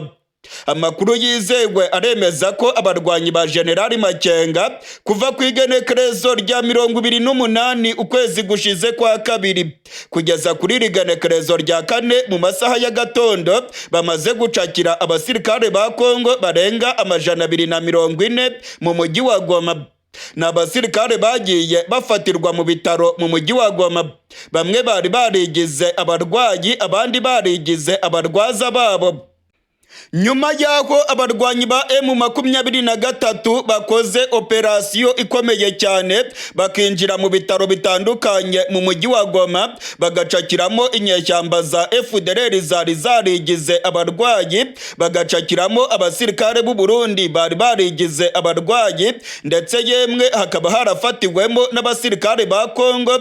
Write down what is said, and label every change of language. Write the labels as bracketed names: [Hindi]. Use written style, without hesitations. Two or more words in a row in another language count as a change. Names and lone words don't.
[Kinyarwanda] Amakuru yizewe aremeza ko abarwanyi ba General Makenga kuva ku igenekerezo rya 28 ukwezi gushize kwa kabiri kugeza kuri rigenekerezo rya 4 mu masaha ya gatondo bamaze gucakira abasirikare ba Kongo barenga 240 mu mujyi wa Goma. N'abasirikare bagiye bafatirwa mu bitaro mu mujyi wa Goma. Bamwe bari barigize abarwayi, abandi barigize abarwaza babo. Nyuma y'aho abarwanyi ba M23 bakoze operasiyo ikomeye cyane bakinjira mu bitaro bitandukanye mu mujyi wa Goma, bagacakiramo inyeshyamba za FDLR zari zarigize abarwayi, bagacakiramo abasirikare b'u Burundi bari barigize abarwayi, ndetse yemwe hakaba harafatiwemo n'abasirikare ba Kongo.